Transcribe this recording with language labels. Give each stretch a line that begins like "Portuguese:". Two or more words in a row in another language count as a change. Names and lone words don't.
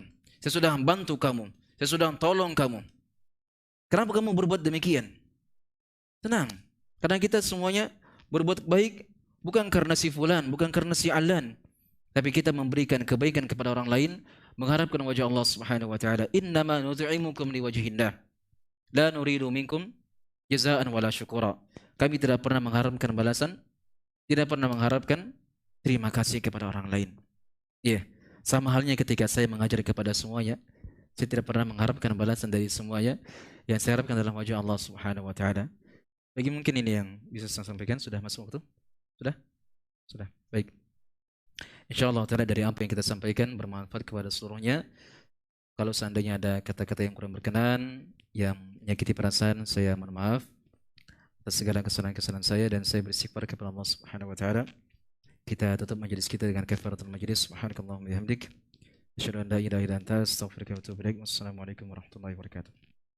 Indonesian: Saya sudah membantu kamu. Saya sudah tolong kamu. Kenapa kamu berbuat demikian? Tenang. Karena kita semuanya berbuat baik bukan karena si fulan, bukan karena si alan. Tapi kita memberikan kebaikan kepada orang lain, mengharapkan wajah Allah
Arabic: سبحانه وتعالى. إنما نطعمكم لوجه الله. لا نريد منكم جزاء ولا شكورا.
Indonesian: Kami tidak pernah mengharapkan balasan, tidak pernah mengharapkan terima kasih kepada orang lain. Iya, sama halnya ketika saya mengajar kepada semuanya, saya tidak pernah mengharapkan balasan dari semuanya. Yang saya harapkan dalam wajah Allah
Arabic: سبحانه وتعالى.
Indonesian: Bagi mungkin ini yang bisa saya sampaikan. Sudah masuk waktu? Sudah? Sudah. Baik.
Arabic: إن شاء الله تعالى
Indonesian: dari apa yang kita sampaikan bermanfaat kepada seluruhnya. Kalau seandainya ada kata-kata yang kurang berkenan, yang menyakiti perasaan, saya mohon maaf atas segala kesalahan-kesalahan saya, dan saya beristighfar kepada Allah
Arabic: سبحانه وتعالى.
Indonesian: Kita tutup majelis kita dengan
Arabic: كفارة المجلس. سبحانك اللهم وبحمدك، أشهد أن لا إله إلا أنت، أستغفرك وأتوب إليك. السلام عليكم ورحمة الله وبركاته.